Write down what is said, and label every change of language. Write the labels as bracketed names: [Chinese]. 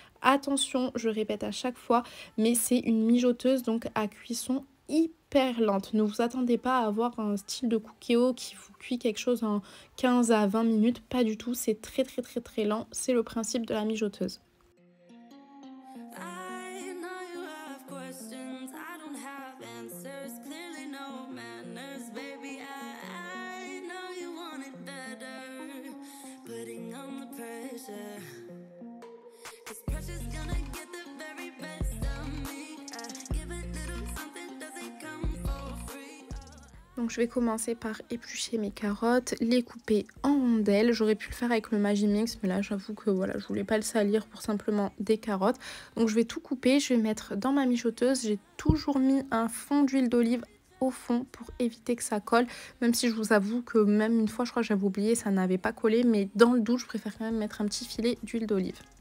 [French] Attention, je répète à chaque fois, mais c'est une mijoteuse donc à cuisson hyper lente. Ne vous attendez pas à avoir un style de Cookéo qui vous cuit quelque chose en 15 à 20 minutes, pas du tout, c'est très lent, c'est le principe de la mijoteuse. [English] I know you have questions, I don't have answers, clearly no manners, baby. I know you want it better, putting on the pressure, 'cause pressure's gonna get the very best of me. I give a little something, doesn't come for free. [French] Donc je vais commencer par éplucher mes carottes, les couper en rondelles. J'aurais pu le faire avec le Magimix, mais là j'avoue que voilà, je voulais pas le salir pour simplement des carottes. Donc je vais tout couper, je vais mettre dans ma mijoteuse. J'ai toujours mis un fond d'huile d'olive au fond pour éviter que ça colle, même si je vous avoue que même une fois je crois que j'avais oublié, ça n'avait pas collé, mais dans le doute je préfère quand même mettre un petit filet d'huile d'olive.